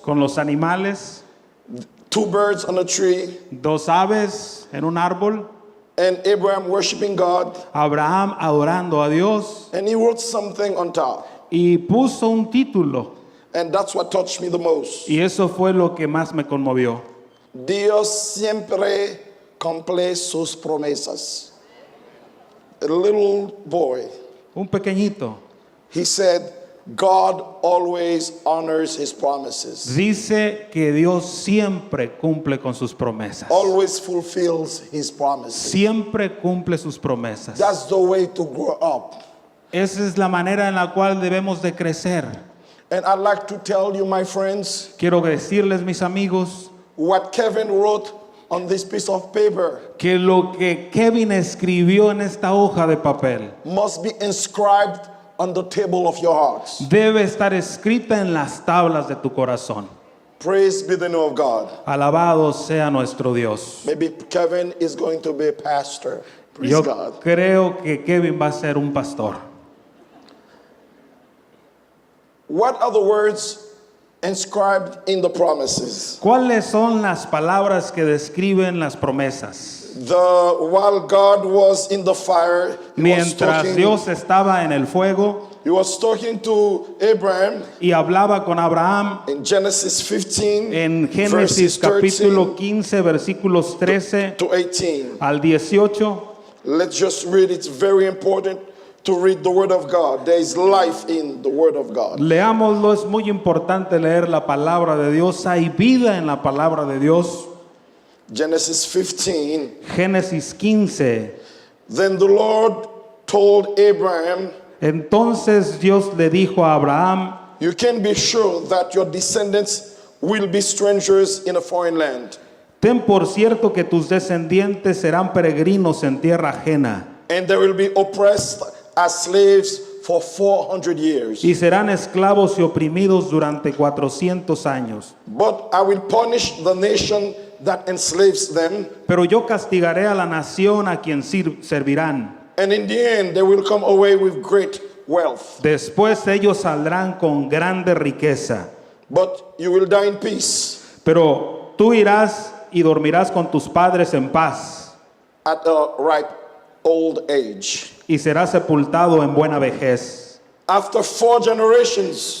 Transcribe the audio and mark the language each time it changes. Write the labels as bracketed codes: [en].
[es] con los animales, [en] 2 birds on a tree, [es] dos aves en un árbol, [en] and Abraham worshiping God, [es] Abraham adorando a Dios, [en] and he wrote something on top. [es] y puso un título, [en] And that's what touched me the most. [es] y eso fue lo que más me conmovió. Dios siempre cumple sus promesas. [en] A little boy, [es] Un pequeñito [en] he said, God always honors his promises, [es] dice que Dios siempre cumple con sus promesas. [en] always fulfills his promises. [es] Siempre cumple sus promesas. [en] That's the way to grow up. [es] Esa es la manera en la cual debemos de crecer. [en] And I'd like to tell you, my friends, [es] Quiero decirles, mis amigos, [en] what Kevin wrote on this piece of paper [es] que lo que Kevin escribió en esta hoja de papel [en] must be inscribed on the table of your hearts. [es] debe estar escrita en las tablas de tu corazón. [en] Praise be the name of God. [es] Alabado sea nuestro Dios. [en] Maybe Kevin is going to be a pastor. Praise [es] Yo [en] God. [es] creo que Kevin va a ser un pastor. [en] What are the words inscribed in the promises? [es] ¿Cuáles son las palabras que describen las promesas? [en] While God was in the fire, [es] Mientras Dios estaba en el fuego [en] he was talking to Abraham [es] y hablaba con Abraham [en] in Genesis 15, [es] en Génesis [en] verses 13 [es] capítulo 15 versículos 13 [en] to 18. [es] al 18. [en] Let's just read. It's very important to read the Word of God. There is life in the Word of God. [es] Leámoslo, es muy importante leer la palabra de Dios. Hay vida en la palabra de Dios. [en] Genesis 15. [es] Génesis 15. [en] Then the Lord told Abraham, [es] Entonces Dios le dijo a Abraham: [en] you can be sure that your descendants will be strangers in a foreign land, [es] ten por cierto que tus descendientes serán peregrinos en tierra ajena [en] and they will be oppressed as slaves for 400 years. [es] y serán esclavos y oprimidos durante 400 años. [en] But I will punish the nation that enslaves them, [es] Pero yo castigaré a la nación a quien servirán. [en] and in the end they will come away with great wealth. [es] Después ellos saldrán con grande riqueza. [en] But you will die in peace [es] Pero tú irás y dormirás con tus padres en paz [en] at the right old age. [es] y será sepultado en buena vejez. [en] After 4 generations,